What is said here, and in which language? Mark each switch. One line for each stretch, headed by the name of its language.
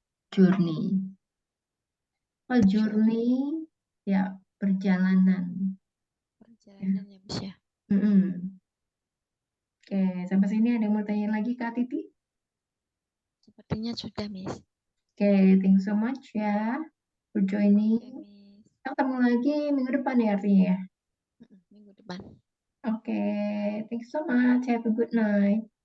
English: Journey. Oh, journey, ya,
Indonesian: perjalanan. Perjalanan ya, Miss ya. Oke, sampai sini ada yang mau tanya lagi, Kak Titi? Sepertinya sudah, Miss.
English: Oke, thank you so much ya for joining.
Indonesian: Oke, Miss. Kita ketemu lagi minggu depan ya artinya ya. Minggu depan.
English: Oke, thank you so much. Have a good night.